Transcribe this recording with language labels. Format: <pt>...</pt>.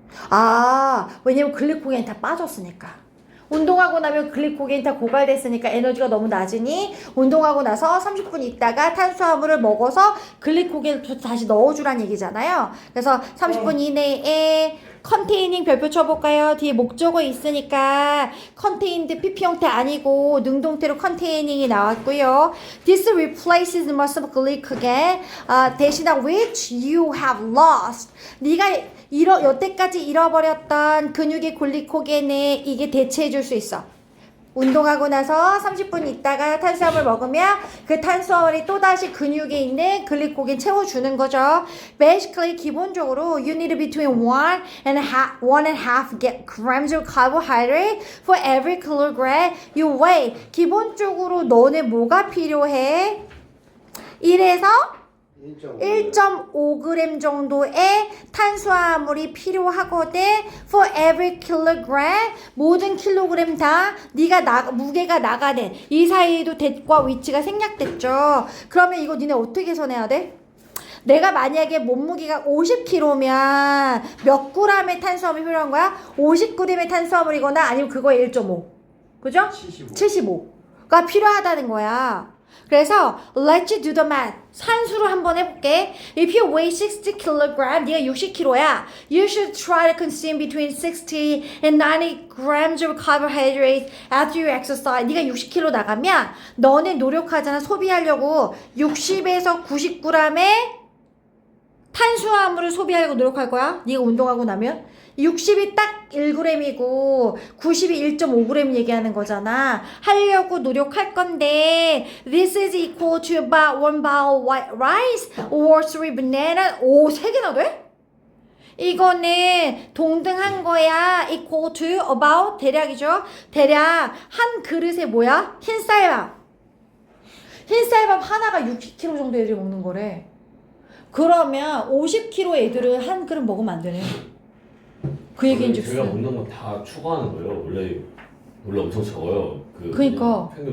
<ko>아, 왜냐면 글리코겐이 다 빠졌으니까. 운동하고 나면 글리코겐이 다 고갈됐으니까 에너지가 너무 낮으니 운동하고 나서 30분 있다가 탄수화물을 먹어서 글리코겐을 다시 넣어주란 얘기잖아요. 그래서 30분 이내에 컨테이닝 별표 쳐볼까요? 뒤에 목적어 있으니까 컨테인드 PP 형태 아니고 능동태로 컨테이닝이 나왔고요.</ko> <en>This replaces most of glycogen</en> <ko>대신에</ko> <en>which you have lost.</en> <ko>네가 여태까지 잃어버렸던 근육의 글리코겐에 이게 대체해줄 수 있어. 운동하고 나서 30분 있다가 탄수화물 먹으면 그 탄수화물이 또다시 근육에 있는 글리코겐 채워주는 거죠.</ko> <en>Basically</en> <ko>기본적으로</ko> <en>you need between 1.5 grams of carbohydrate for every kilogram you weigh.</en> <ko>기본적으로 너네 뭐가 필요해? 1에서 1.5g 정도의 탄수화물이 필요하거든.</ko> <en>For every kilogram,</en> <ko>모든 킬로그램 다 네가 무게가 나가는 이 사이에도 대과 위치가 생략됐죠. 그러면 이거 니네 어떻게 계산해야 돼? 내가 만약에 몸무게가 50kg면 몇 g의 탄수화물이 필요한 거야? 50g의 탄수화물이거나 아니면 그거의 1.5. 그죠? 75가 필요하다는 거야.</ko> <en>그래서 let's do the math.</en> <ko>산수로 한번 해볼게.</ko> <en>If you weigh 60 kg,</en> <ko>네가 60kg야.</ko> <en>You should try to consume between 60 and 90 grams of carbohydrates after you exercise.</en> <ko>네가 60kg 나가면 너네 노력하잖아. 소비하려고 60에서 90g의 탄수화물을 소비하려고 노력할 거야. 네가 운동하고 나면 60이 딱 1g이고 90이 1.5g 얘기하는 거잖아. 하려고 노력할 건데</ko> <en>This is equal to about 1 bowl white rice or 3 bananas.</en> <ko>오, 3개나 돼? 이거는 동등한 거야.</ko> <en>equal to about</en> <ko>대략이죠. 대략 한 그릇에 뭐야? 흰쌀밥. 흰쌀밥 하나가 60kg 정도 애들이 먹는 거래. 그러면 50kg 애들은 한 그릇 먹으면 안 되네. 그 얘기인 줄 제가 알았어. 먹는 건 다 추가하는 거예요. 원래 엄청 적어요. 그러니까.</ko>